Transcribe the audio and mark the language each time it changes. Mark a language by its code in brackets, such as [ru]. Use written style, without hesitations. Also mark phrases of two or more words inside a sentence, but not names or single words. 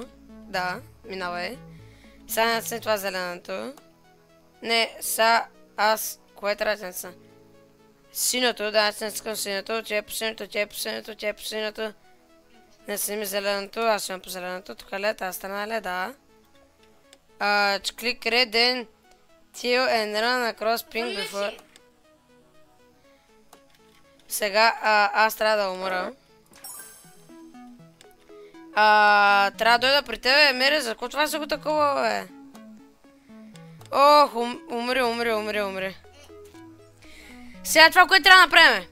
[bg] Да, минавай. Сега натисни това зеленото. Не, сега аз... Кое трябва да натисна? Синьото, да, аз натискам синьото. Тя е по синьото, тя е по синьото, тя е по синьото. Натисни ми зеленото, аз съм по зеленото. Тук е тази страна е да. [en] Click red then till and run across pink before... [bg] Сега аз трябва да умра. Трябва да дойда при тебе, Мери, за какво това са го такова, бе? Ох, умри. Сега това, което трябва да направим.